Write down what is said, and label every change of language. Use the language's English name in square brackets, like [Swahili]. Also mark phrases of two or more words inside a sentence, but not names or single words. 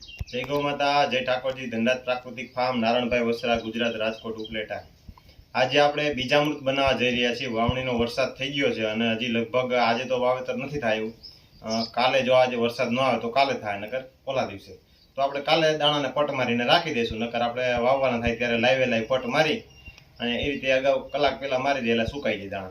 [Hindi] जय गौ माता। जय ठाकोरजी। धनराज प्राकृतिक फार्म, नारायणभाई वसरा, गुजरात, राजकोट, उपलेटा। [Gujarati] આજે આપણે બીજામૃત બનાવવા જઈ રહ્યા છીએ। વાવણીનો વરસાદ થઈ ગયો છે અને હજી લગભગ આજે તો વાવેતર નથી થયું। કાલે જો આજે વરસાદ ન આવે તો કાલે થાય, નકર ઓલા દિવસે। તો આપણે કાલે દાણાને પટ મારીને રાખી દઈશું, નકર આપણે વાવવાના થાય ત્યારે લાઈવ પટ મારી અને એ રીતે અગાઉ કલાક પહેલા મારી દે એટલે સુકાઈ જાય દાણા।